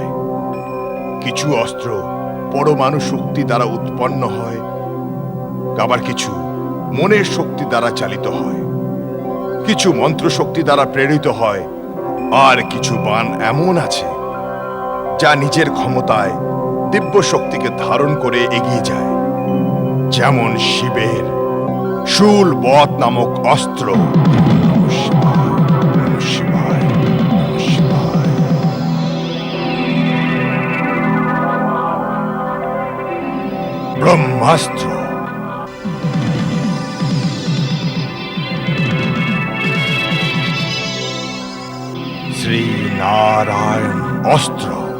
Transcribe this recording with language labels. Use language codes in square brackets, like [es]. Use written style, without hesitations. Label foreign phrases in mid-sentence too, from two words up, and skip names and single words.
[bn] কিছু অস্ত্র পরমাণু শক্তি দ্বারা উৎপন্ন হয়, আবার কিছু মনের শক্তি দ্বারা চালিত হয়, কিছু মন্ত্র শক্তি দ্বারা প্রেরিত হয়, আর কিছু বাণ এমন আছে যা নিজের ক্ষমতায় দিব্য শক্তিকে ধারণ করে এগিয়ে যায়, যেমন শিবের শূল বধ নামক অস্ত্র। [sa] নমঃ শিবায়, নমঃ শিবায়, নমঃ শিবায়। [bn] ব্রহ্মাস্ত্র, শ্রীনারায়ণ অস্ত্র।